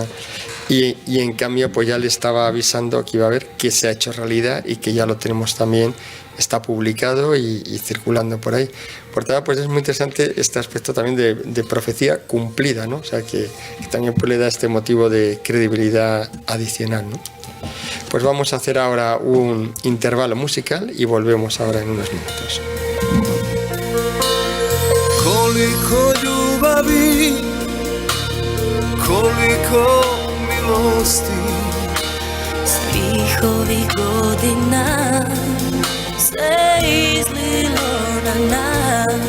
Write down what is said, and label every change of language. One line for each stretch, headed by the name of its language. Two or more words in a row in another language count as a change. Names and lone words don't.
Spanish: Y en cambio pues ya le estaba avisando que iba a haber, que se ha hecho realidad y que ya lo tenemos también, está publicado y circulando por ahí. Por tanto, pues es muy interesante este aspecto también de profecía cumplida, ¿no? O sea, que también pues le da este motivo de credibilidad adicional, ¿no? Pues vamos a hacer ahora un intervalo musical y volvemos ahora en unos minutos.
Croatian: Koliko ljubavi, koliko milosti, svih ovih godina se izlilo na nas.